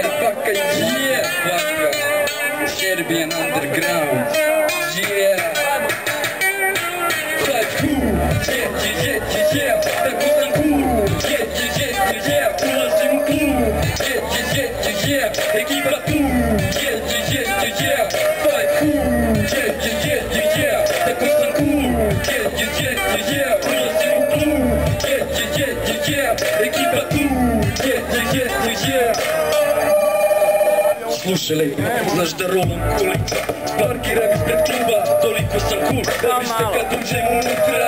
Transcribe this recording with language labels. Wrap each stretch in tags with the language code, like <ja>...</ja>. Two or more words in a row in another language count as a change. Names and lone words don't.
<en>Fucking yeah, fucker. Serbian underground. Yeah. Like cool. Yeah.</en> <sr>Tako sam cool. Yeah. Ulazim u klub. Yeah. Ekipa tu.</sr> <en>Yeah. Like cool. Yeah.</en> <sr>Tako sam cool. Yeah. Ulazim u klub. Yeah. Ekipa tu.</sr> <en>Yeah.</en> <sr>Slušaj lepo, znaš da rolam koliko parkiram ispred kluba, toliko sam cool, da mište kad uđem unutra.</sr>